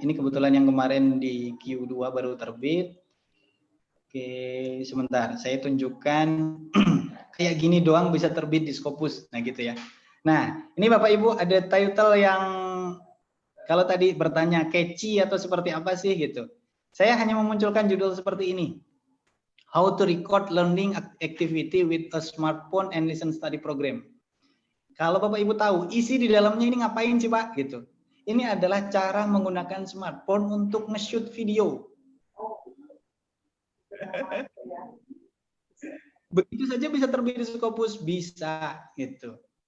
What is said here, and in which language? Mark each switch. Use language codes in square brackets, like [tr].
[id] Ini kebetulan yang kemarin di Q2 baru terbit. Oke, sebentar, saya tunjukkan kayak gini doang bisa terbit di Scopus. Nah gitu ya. Nah, ini Bapak Ibu ada title yang kalau tadi bertanya catchy atau seperti apa sih gitu. Saya hanya memunculkan judul seperti ini. [en] How to record learning activity with a smartphone and listen study program. [id] Kalau Bapak Ibu tahu, isi di dalamnya ini ngapain sih Pak gitu. Ini adalah cara menggunakan smartphone untuk nge-shoot video. Begitu saja bisa terbit di Scopus, bisa gitu.